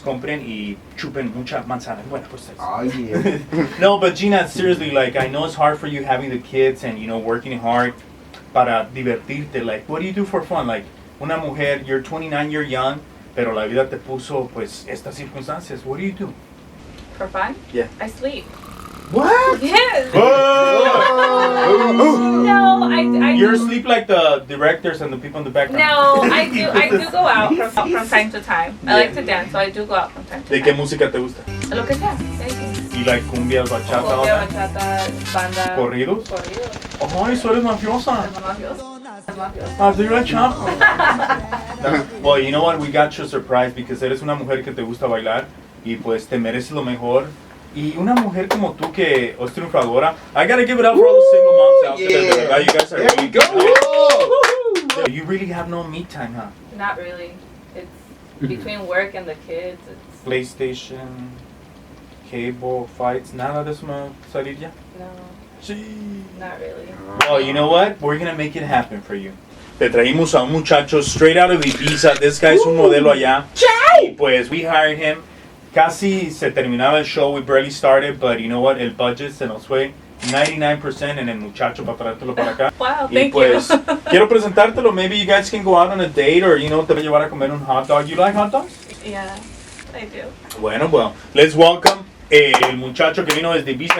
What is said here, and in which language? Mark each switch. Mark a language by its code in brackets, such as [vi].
[es] Compren y chupen mucha manzana. Bueno, pues. [en] Oh, yeah. No, but Gina, seriously, like, I know it's hard for you having the kids and, you know, working hard [es] para divertirte. [en] Like, what do you do for fun? [es] Like, una mujer, [en] you're 29, you're young, [es] pero la vida te puso, pues, estas circunstancias. [en] What do you do? For fun? Yeah. I sleep. What? Yes. Oh! No, I You're asleep like the directors and the people in the background. No, I do go out from time to time. I like to dance, so I do go out from time to [es] ¿De [en] time. [es] qué música te gusta? Lo que sea. [en] Anything. Y like cumbias, bachata, all [es] Cumbia, that? bachata, banda. ¿Corridos? Corridos. Ay, tú eres mafiosa. Es mafioso. Es mafioso. [en] Ah, do you like chop? Well, you know what? We got you a surprise because [es] eres una mujer que te gusta bailar y pues te mereces lo mejor. Y una mujer como tú que es triunfadora, [en] I gotta give it up for all the single moms out there. [es] De verdad, [en] you guys are really good. You really have no me time, huh? Not really. It's between work and the kids. It's [es] PlayStation, cable, fights, nada de eso no salir ya. [en] no, [es] Sí. [en] not really. Well, you know what? We're gonna make it happen for you. [es] Te traímos a un muchacho [en] straight out of Ibiza. This guy [es] es un modelo allá. Y pues [en] we hired him. [es] Casi se terminaba el show. [en] We barely started, but you know what? [es] El budget se nos fue 99% en el muchacho para traértelo para acá. [en] Wow, [es] Y [en] thank [es] pues [en] you. [es] quiero presentártelo. [en] Maybe you guys can go out on a date or, you know, [es] te voy a llevar a comer un hot dog. [en] You like hot dogs? Yeah, I do. Bueno, well, let's welcome [es] el muchacho que vino desde Ibiza.